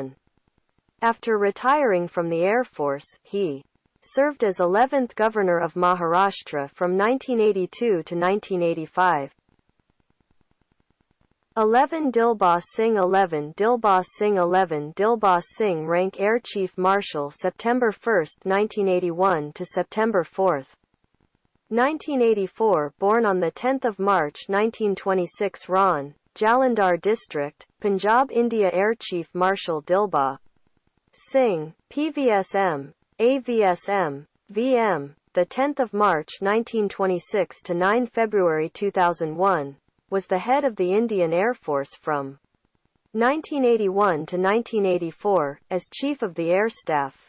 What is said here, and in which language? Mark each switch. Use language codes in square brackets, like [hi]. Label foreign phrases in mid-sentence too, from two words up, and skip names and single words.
[en] After retiring from the Air Force, he served as 11th Governor of Maharashtra from 1982 to 1985. 11 Dilbagh Singh 11 Dilbagh Singh 11 Dilbagh Singh rank Air Chief Marshal September 1, 1981 to September 4, 1984, born on 10 March 1926 Ran, Jalandhar District, Punjab, India. Air Chief Marshal Dilbagh Singh, PVSM, AVSM, VM, 10 March 1926 to 9 February 2001, was the head of the Indian Air Force from 1981 to 1984, as Chief of the Air Staff.